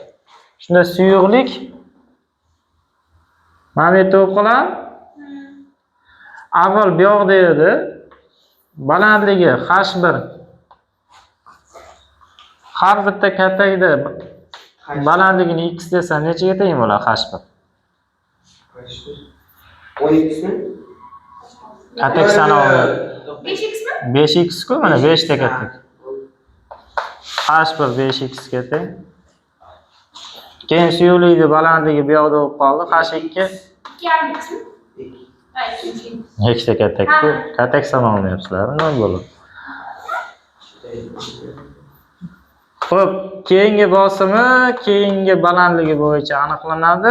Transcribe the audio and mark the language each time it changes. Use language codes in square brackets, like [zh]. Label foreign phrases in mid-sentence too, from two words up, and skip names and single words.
[uz] Shunda suyuqlik mana bu yerda o'qib qolam. Avval bu yoqda edi. Balandligi h1. Har bitta katakda balandligini x desa nechaga teng bo'ladi h1? 12 mi? Katak sanovi 5x mi? 5x ku, mana 5 ta katak. h1 5x ga teng. Keyin suyuqlikni balandligi bu yoqda bo'lib qoldi. h2 2,5x mi? Ha, 2. ikkita katak-ku. Katak sanovi yapsizlar, nima bo'ladi? Xo'p, keyingi bosimi keyingi balandligi bo'yicha aniqlanadi.